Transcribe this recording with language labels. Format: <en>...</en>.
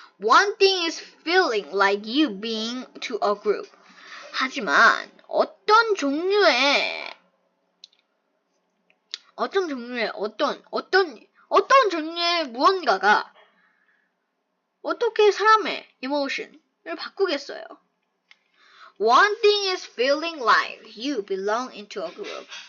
<en>One thing is feeling like you being to a group.</en> <ko>하지만 어떤 종류의 무언가가 어떻게 사람의 emotion을 바꾸겠어요?</ko> <en>One thing is feeling like you belong into a group.</en>